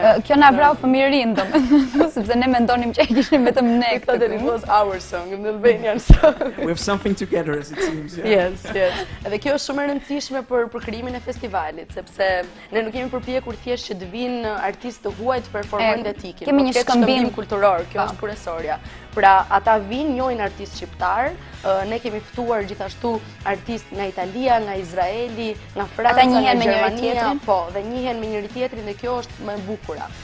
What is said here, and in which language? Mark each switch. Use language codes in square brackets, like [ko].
[sq] Kjo na vrau fëmijërinë, domethënë, sepse ne mendonim që kishim vetëm ne këtë. [en] It was our song, an Albanian song. We have something together, as it seems. Yes, yes. [sq] Edhe kjo është shumë e rëndësishme për krijimin e festivalit, sepse ne nuk kemi përpjekur thjesht që të vinë artistë të huaj të performojnë dhe të ikin. Kemi një shkëmbim kulturor, kjo është kryesorja. Pra, ata vinë, njohin artist shqiptar, ne kemi ftuar gjithashtu artist nga Italia, nga Izraeli, nga Franca, nga Gjermania, po, dhe njihen me njëri tjetrin dhe kjo është më e bukura.